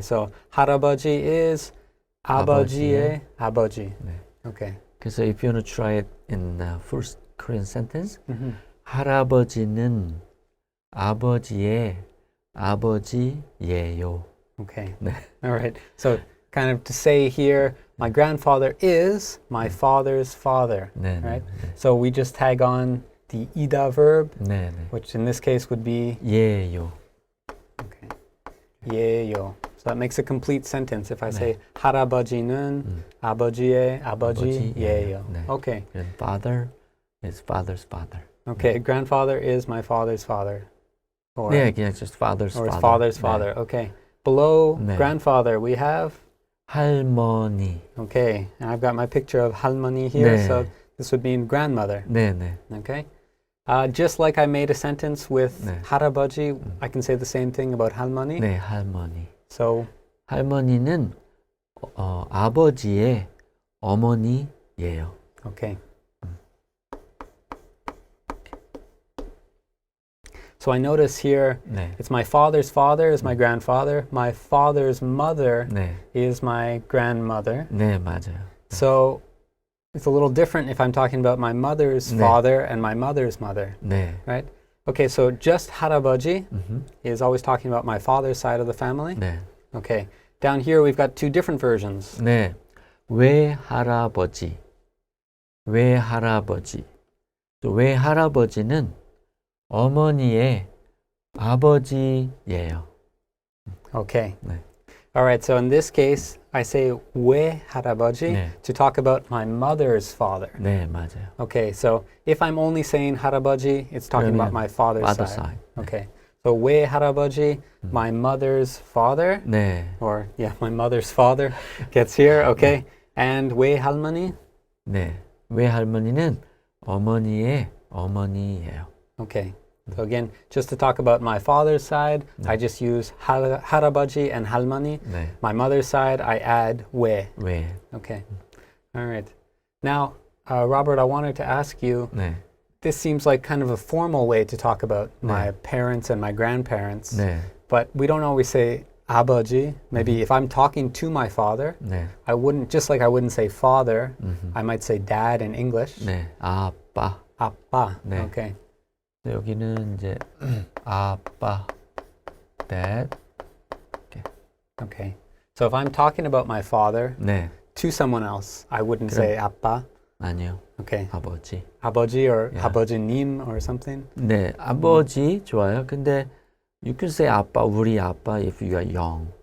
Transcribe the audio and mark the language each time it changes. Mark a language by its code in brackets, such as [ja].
[ko] So 할아버지 is 아버지의 아버지. 네. [en] Okay. 그래서 if you want to try it in the first Korean sentence, Mm-hmm. [ko] 할아버지는 아버지의 아버지예요. [en] Okay. [ko] 네. [en] All right. So kind of to say here, my grandfather is my father's father. [ko] 네, [en] Right? [ko] 네, [en] So we just tag on the ida verb, [ko] 네, 네. [en] which in this case would be [ko] 예요. [en] okay. 예요. So that makes a complete sentence if I [ko] 네. say 할아버지는 아버지의 아버지예요. 네. [en] Okay. And father is father's father. Okay. Grandfather is my father's father. Or, [ko] 네, 그냥 [en] just father's or his father. father's [ko] 네. [en] father. Okay. Below [ko] 네. [en] grandfather we have [ko] 할머니. [en] okay. And I've got my picture of 할머니 here. [ko] 네. [en] So this would mean grandmother. [ko] 네, 네. [en] Okay. Just like I made a sentence with [ko] 네. [en] 할아버지, I can say the same thing about 할머니. [ko] 네, 할머니. [en] So [ko] 할머니는 아버지의 어머니예요. [en] okay. So I notice here [ko] 네. [en] it's my father's father is my grandfather. My father's mother [ko] 네. [en] is my grandmother. [ko] 네, 맞아요. [en] So it's a little different if I'm talking about my mother's [ko] 네. [en] father and my mother's mother, [ko] 네. [en] right? Okay, so just 할아버지 음흠. is always talking about my father's side of the family. [ko] 네. [en] Okay. Down here we've got two different versions. [ko] 네. 외할아버지. 외할아버지. 또 외할아버지는 어머니의 아버지예요. [en] Okay. [ko] 네. [en] All right, so in this case, I say 외할아버지 [ko] 네. [en] to talk about my mother's father. [ko] 네, 맞아요. [en] Okay, so if I'm only saying 할아버지, it's talking about [ko] 그러면 [en] my father's father's side. side. [ko] 네. [en] Okay. So 외할아버지, my mother's father, [ko] 네. [en] or yeah, my mother's father gets here, okay? And 외할머니, [ko] 네. 외할머니는 어머니의 어머니예요. [en] okay. So again, just to talk about my father's side, I just use 할아버지 and 할머니. 네. My mother's side, I add 외. [ko] 왜? [en] Okay. All right. Now, Robert, I wanted to ask you, [ko] 네. [en] this seems like kind of a formal way to talk about my parents and my grandparents, [ko] 네. [en] but we don't always say 아버지. Maybe if I'm talking to my father, [ko] 네. [en] I wouldn't, just like I wouldn't say father, 음흠. I might say dad in English. [ko] 네. 아빠. 아빠. 네. [en] Okay. [ko] 여기는 이제 아빠, dad. [en] Okay. So if I'm talking about my father [ko] 네. [en] to someone else, I wouldn't say 아빠. [ko] 아니요. [en] Okay. [ko] 아버지. 아버지 or [en] Yeah. 아버지님 or something. [ko] 네. 아버지 좋아요. [en] 근데 you can say [ko] 아빠, 우리 아빠 [en] if you are young.